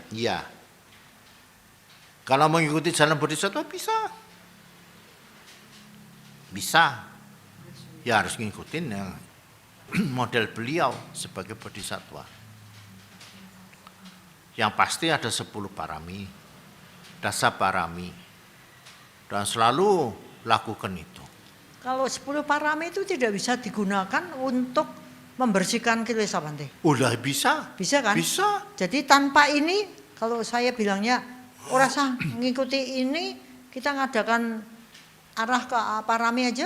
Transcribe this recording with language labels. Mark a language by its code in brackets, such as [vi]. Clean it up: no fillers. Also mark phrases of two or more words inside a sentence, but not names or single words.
[id] Iya. Kalau mengikuti jalan bodhisattva bisa. Bisa. Ya harus ngikutin yang model beliau sebagai bodhisattva. Yang pasti ada 10 parami, [pi] dasa parami. [id] Dan selalu lakukan itu. Kalau 10 parami itu tidak bisa digunakan untuk membersihkan kilesa Bante. Udah bisa. Bisa kan? Bisa. Jadi tanpa ini, kalau saya bilangnya, orang sah ngikuti ini, kita ngadakan arah ke parami aja,